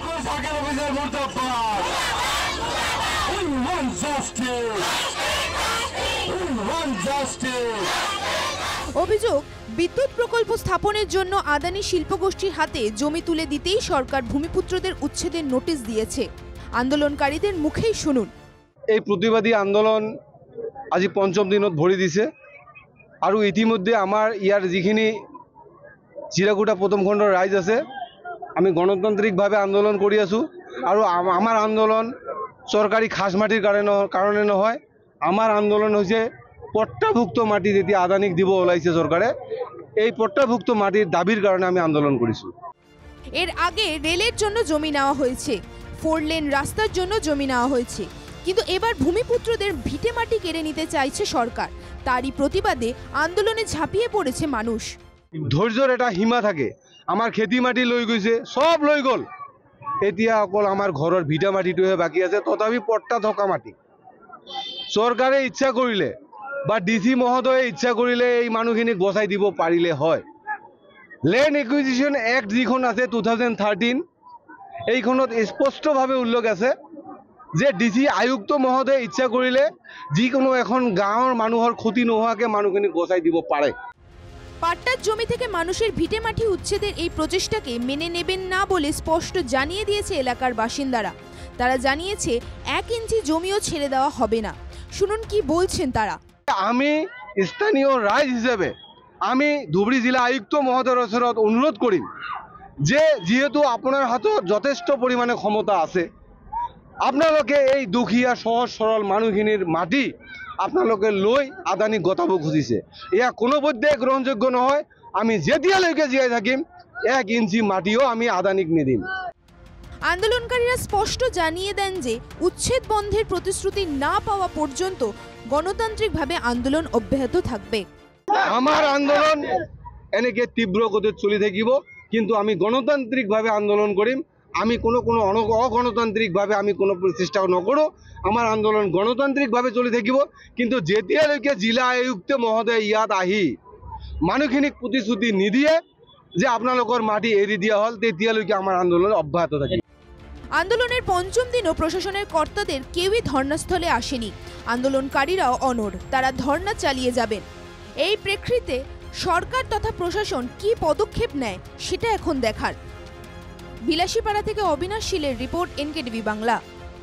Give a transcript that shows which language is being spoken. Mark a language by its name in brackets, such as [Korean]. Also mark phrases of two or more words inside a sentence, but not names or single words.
[Bangla] অভিযোগ, বিদ্যুৎ প্রকল্প স্থাপনের জন্য আদানি শিল্পগোষ্ঠীর হাতে জমি তুলে দিতেই সরকার ভূমিপুত্রদের উচ্ছেদের নোটিশ দিয়েছে। আন্দোলনকারীদের মুখেই শুনুন। [Assamese] এই প্রতিবাদী আন্দোলন আজি পঞ্চম দিনত ভৰি দিছে আৰু ইতিমধ্যে আমাৰ ইয়াৰ যিখিনি চিৰাকুটা প্ৰথম খণ্ডৰ ৰাইজ আছে আমি গণতান্ত্ৰিকভাৱে আন্দোলন কৰি আছো। আৰু আমাৰ আন্দোলন চৰকাৰী খাস মাটিৰ কাৰণে নহয়। আমাৰ আন্দোলন হৈছে পট্টাভুক্ত মাটি যেতিয়া আদানিক দিব ওলাইছে চৰকাৰে, [Bangla] এই পট্টাভুক্ত মাটির দাবির কারণে আমি আন্দোলন করেছি। এর আগে রেলের জন্য জমি নেওয়া হয়েছে, 4 লেন রাস্তার জন্য জমি নেওয়া হয়েছে, কিন্তু এবার ভূমিপুত্রদের ভিটে মাটি কেড়ে নিতে চাইছে সরকার। তারই প্রতিবাদে আন্দোলনে ঝাঁপিয়ে পড়েছে মানুষ। [Assamese] ধৈর্যৰ এটা সীমা থাকে। আমার খেতি মাটি লৈ গৈছে, সব লৈ গল। এতিয়া অকল আমার ঘৰৰ ভিটা মাটিটোহে বাকি আছে, তথাপি পট্টা থকা মাটি। চৰকাৰে ইচ্ছা কৰিলে বা ডিসি মহোদয়ে ইচ্ছা কৰিলে এই মানুহখিনিক বচাই দিব পাৰিলে হয়। [English] Land Acquisition Act [Assamese] যিখন আছে 2013, এইখনত স্পষ্টভাৱে উল্লেখ আছে যে ডিসি আয়ুক্ত মহোদয়ে ইচ্ছা কৰিলে যিকোনো এখন গাঁৱৰ মানুহৰ ক্ষতি নোহোৱাকে মানুহখিনিক বচাই দিব পাৰে। [Bangla] পাট্টার জমি থেকে মানুষের ভিটে মাটি উচ্ছেদের এই প্রচেষ্টাকে মেনে নেবেন না বলে স্পষ্ট জানিয়ে দিয়েছে এলাকার বাসিন্দারা। তারা জানিয়েছে 1 ইঞ্চি জমিও ছেড়ে দেওয়া হবে না। শুনুন কি বলছেন তারা। [Assamese] আমি স্থানীয় রাইজ হিসেবে আমি ধুবুৰী জিলা আয়ুক্ত মহোদয়ৰ ওচৰত অনুৰোধ কৰিম যে যেহেতু আপোনাৰ হাতত যথেষ্ট পৰিমাণে ক্ষমতা আছে, আপোনালোকে এই দুখীয়া সহজ সৰল মানুহখিনিৰ মাটি আপোনালোকে লৈ আদানি গতাব খুজিছে। এয়া কোনোপধ্যে গ্রহণযোগ্য নহয়। আমি যেতিয়ালৈকে জীয়াই থাকিম 1 ইঞ্চি মাটিও আমি আদানিক নিদিম। [Bangla] আন্দোলনকারীরা স্পষ্ট জানিয়ে দেন যে উচ্ছেদ বন্ধের প্রতিশ্রুতি না পাওয়া পর্যন্ত গণতান্ত্রিকভাবে আন্দোলন অব্যাহত থাকবে। [Assamese] আমার আন্দোলন এনেকে তীব্র গতিত চলি থাকিব, কিন্তু আমি গণতান্ত্রিকভাবে আন্দোলন করিম। আমি কোনো অগণতান্ত্রিকভাবে আমি কোনো চেষ্টা নকৰোঁ। আমার আন্দোলন গণতান্ত্রিকভাবে চলি থাকিব, কিন্তু যেতিয়ালৈকে জিলা আয়ুক্ত মহোদয় ইয়াত আহি মানুহখিনিক প্ৰতিশ্ৰুতি নিদিয়ে যে আপোনালোকৰ মাটি এৰি দিয়া হল, তেতিয়ালৈকে আমার আন্দোলন অব্যাহত থাকিব। [Bangla] আন্দোলনের পঞ্চম দিনও প্রশাসনের কর্তাদের কেউই ধর্নাস্থলে আসেনি। আন্দোলনকারীরাও অনড়, তারা ধর্না চালিয়ে যাবেন। এই প্রেক্ষিতে সরকার তথা প্রশাসন কি পদক্ষেপ নেয় সেটা এখন দেখার। বিলাসীপাড়া থেকে অবিনাশ শীলের রিপোর্ট, NKTV বাংলা।